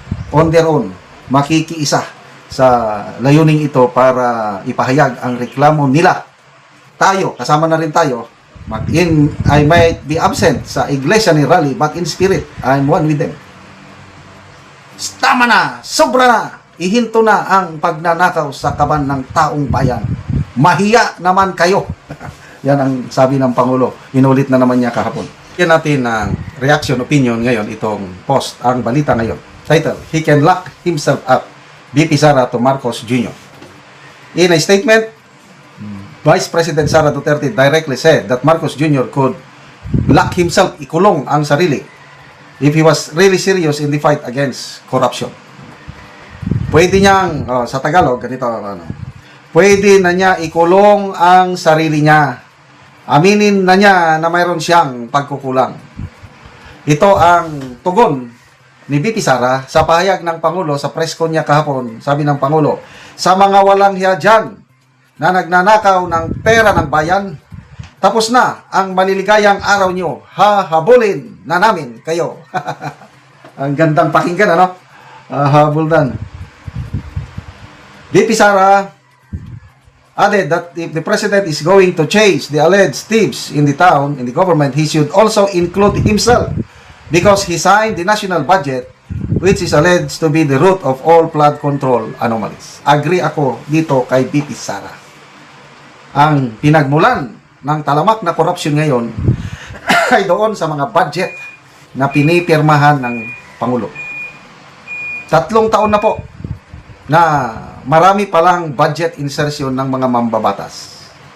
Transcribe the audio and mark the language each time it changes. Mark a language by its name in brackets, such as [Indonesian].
[English] On their own, [Filipino] makikiisa sa layuning ito para ipahayag ang reklamo nila. Tayo, kasama na rin tayo, [English] I might be absent sa Iglesia ni Rally, but in spirit, I'm one with them. [Filipino] Tama na! Sobra na! Ihinto na ang pagnanakaw sa kaban ng taong bayan. Mahiya naman kayo! Yan ang sabi ng Pangulo. Inulit na naman niya kahapon. Yan natin ang reaction, opinion ngayon, itong post, ang balita ngayon. [English] Title, He Can Lock Himself Up. VP Sara to Marcos Jr. In a statement, Vice President Sara Duterte directly said that Marcos Jr. could lock himself, [Filipino] ikulong ang sarili, [English] if he was really serious in the fight against corruption. [Filipino] Pwede niyang, sa Tagalog, ganito, pwede na niya ikulong ang sarili niya. Aminin na niya na mayroon siyang pagkukulang. Ito ang tugon ni VP Sara sa pahayag ng Pangulo sa press con niya kahapon. Sabi ng Pangulo, sa mga walang hiya dyan na nagnanakaw ng pera ng bayan, tapos na ang maliligayang araw nyo. Hahabulin na namin kayo. Ang gandang pakinggan, ano? Habuldan. [English] VP Sara added that if the President is going to chase the alleged thieves in the town, in the government, he should also include himself because he signed the national budget, which is alleged to be the root of all flood control anomalies. [Filipino] Agree ako dito kay VP Sara. Ang pinagmulan ng talamak na korupsyon ngayon ay doon sa mga budget na pinipirmahan ng Pangulo. 3 taon na po na marami palang budget insertion ng mga mambabatas.